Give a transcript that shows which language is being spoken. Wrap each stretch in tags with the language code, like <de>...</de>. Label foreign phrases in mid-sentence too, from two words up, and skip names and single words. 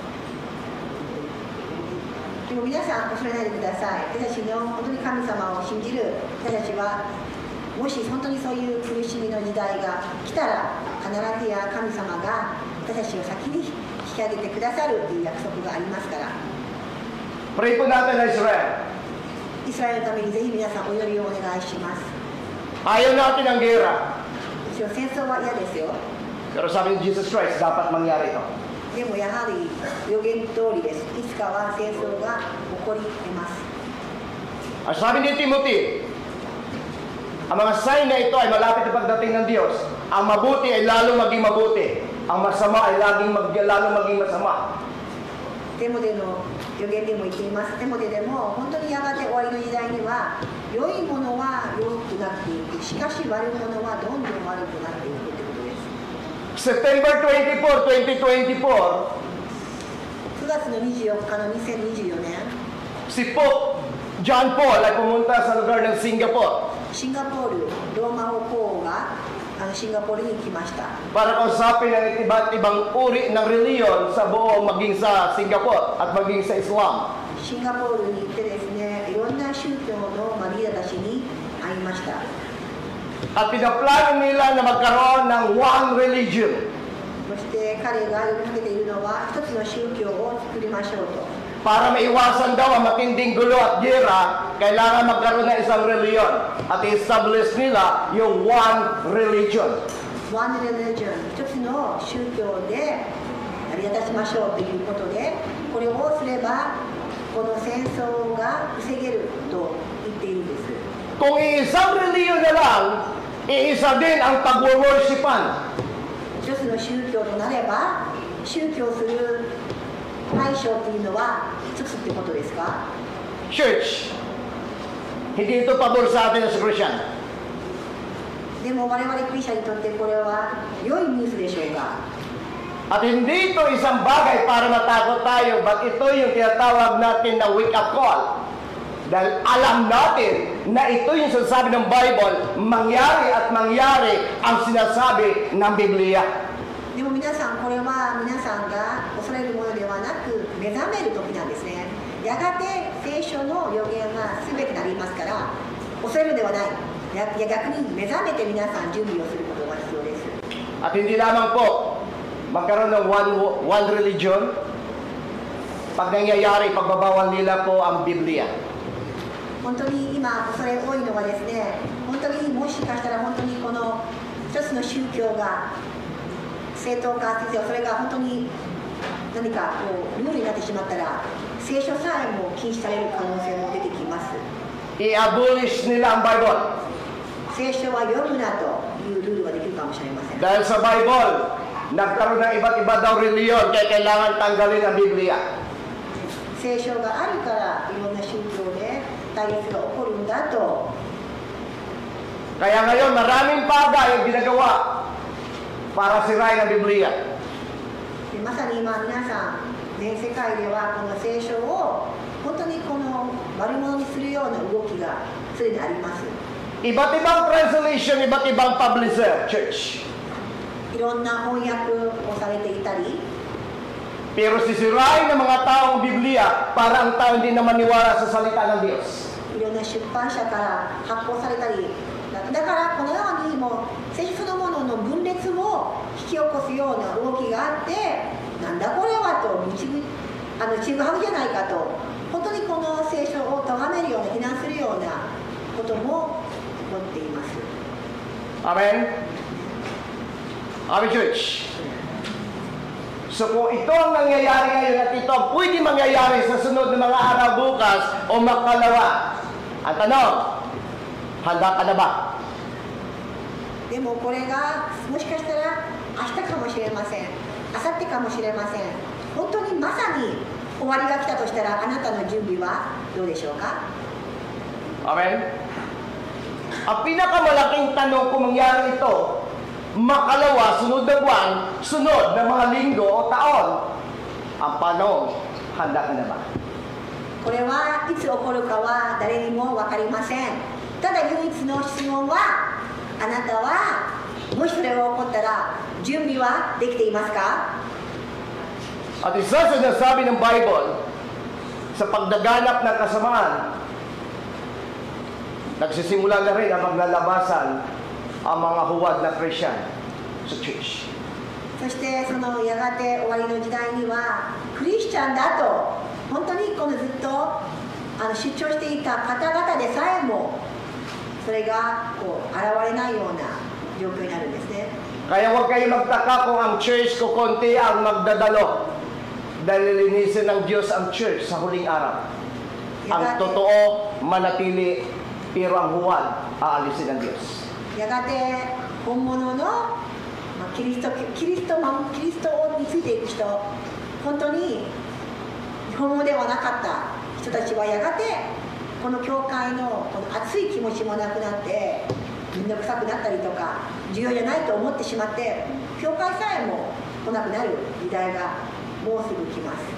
<ja>でも皆さん恐れないでください。私たちの本当に神様を信じる私たちは、もし本当にそういう苦しみの時代が来たら、必ずや神様が私たちを先に引き上げてくださるという約束がありますから、</ja> <tl>Pray po natin na Israel.</tl> <ja>イスラエルのためにぜひ皆さんお祈りをお願いします。</ja> <tl>Ayaw natin ang gera.</tl> <ja>もちろん戦争は嫌ですよ。</ja> <tl>Pero sabi ni Jesus Christ, dapat mangyari ito.</tl> <ja>でもやはり予言通りです。いつかは戦争が起こり得ます。</ja> <tl>Ang sabi ni Timothy, ang mga sign na ito ay malapit na pagdating ng Diyos. Ang mabuti ay lalong maging mabuti. Ang masama ay lalong maging masama.</tl> <ja>テモテの予言でも言っています。テモテでも本当にやがて終わりの時代には、良いものは良くなっていく。しかし悪いものはどんどん悪くなっていくということです。</ja> <tl>September 24, 2024,</tl> <ja>9月の24日の2024年、</ja> <tl>si Pope John Paul ay pumunta sa lugar ng Singapore</tl> <ja>シンガポールローマ王がシンガポールに来ました。</ja> <tl>para kausapin ang iba't ibang uri ng reliyon sa buong maging sa Singapore at maging sa Islam.</tl> <ja>シンガポールに行ってですね、いろんな宗教のリーダーたちに会いました。</ja> <tl>At pinaplano nila na magkaroon ng</tl> <en>one religion</en> <ja>そして彼が呼びかけているのは、一つの宗教を作りましょうと。</ja> <tl>para maiwasan daw ang matinding gulo at gera, kailangan magkaroon ng isang reliyon at i-establish nila yung</tl> <en>one religion. One religion、</en> <ja>一つの宗教で成り立たしましょうということで、これをすればこの戦争が防げると言っているんです。</ja> <tl>Kung iisang reliyon na lang, iisa din ang pag-worshipan.</tl> <ja>一つの宗教となれば、宗教する対象というのは一つってことですか？</ja> <tl>Church, hindi ito pabor sa atin</tl> <en>as Christian.</en> <ja>でも我々クリスチャンにとってこれは良いニュースでしょうか？</ja> <tl>At hindi ito isang bagay para matakot tayo, but ito yung tinatawag natin na</tl> <en>wake-up call.</en> <tl>Dahil alam natin na ito yung sinasabi ng Bible, mangyari at mangyari ang sinasabi ng Biblia.</tl> <ja>でも皆さん、これは皆さんが恐れるものではなく目覚める時なんですね。やがて聖書の予言が全てなりますから、恐れるではない。逆に目覚めて皆さん準備をすることが必要です。</ja> <tl>At hindi lamang po magkaroon ng</tl> <en>one religion,</en> <tl>pag nangyayari, pagbabawal nila po ang Biblia.</tl> <ja>本当に今恐れ多いのはですね、本当にもしかしたら本当にこの一つの宗教が正当化して、それが本当に何かこうルールになってしまったら、聖書さえも禁止される可能性も出てきます。</ja> <tl>I-abolish nila ang Bible.</tl> <ja>聖書は読むなというルールができるかもしれません。</ja> <tl>Dahil sa Bible, nagkaroon ng iba't iba daw reliyon, kaya kailangan tanggalin ang Biblia.</tl> <ja>聖書があるからいろんな宗教で対立が起こるんだと。</ja> <tl>Kaya ngayon, maraming bagay ang ginagawa para sirain ang Biblia.</tl> <ja>でまさに今皆さん全世界ではこの聖書を本当にこの悪者にするような動きがすでにあります。</ja> <tl>Iba't ibang translation, iba't ibang publisher, church.</tl> <ja>いろんな翻訳をされていたり、</ja> <tl>Pero sisirain ng mga taong Biblia para ang tao hindi na maniwala sa salita ng Diyos.</tl> <ja>いろんな出版社から発行されたり、だからこのようにもう聖書そのものの分裂を引き起こすような動きがあって、なんだこれはとちぐはぐじゃないかと、本当にこの聖書を咎めるような非難するようなことも起こっています。</ja> <tl>Amen? Amen, church. So kung ito ang nangyayari ngayon at ito ang pwede mangyayari sa sunod ng mga araw bukas o makalawa, ang tanong, handa ka na ba?</tl> <ja>でもこれがもしかしたら明日かもしれません、明後日かもしれません。本当にまさに終わりが来たとしたら、あなたの準備はどうでしょうか？</ja> <tl>Amen? Ang pinakamalaking tanong kung mangyari ito, makalawa, sunod na buwan, sunod na mga linggo o taon, ang panong, handa ka na ba?</tl> <ja>これはいいつ起こるかは誰にも分かりません。ただ唯一の質問は、あなたはもしそれが起こったら準備はできていますか？</ja> <tl>At isa sa nasabi ng Bible, sa pagdaganap ng kasamaan, nagsisimula na rin ang maglalabasan ang mga huwad na Christian sa church.</tl> <ja>そしてそのやがて終わりの時代にはクリスチャンだと本当にこのずっと主張していた方々でさえもそれがこう現れないような状況になるんですね。</ja> <tl>Kaya huwag kayo magtaka kung ang church ko konti ang magdadalo. Dahil linisin ng Diyos ang church sa huling araw. Ang totoo, manatili, pero ang huwad, aalisin ng Diyos.</tl> <ja>やがて本物のキリストについていく人、本当に本物ではなかった人たちはやがてこの教会のこの熱い気持ちもなくなって面倒くさくなったりとか重要じゃないと思ってしまって教会さえも来なくなる時代がもうすぐ来ます。</ja>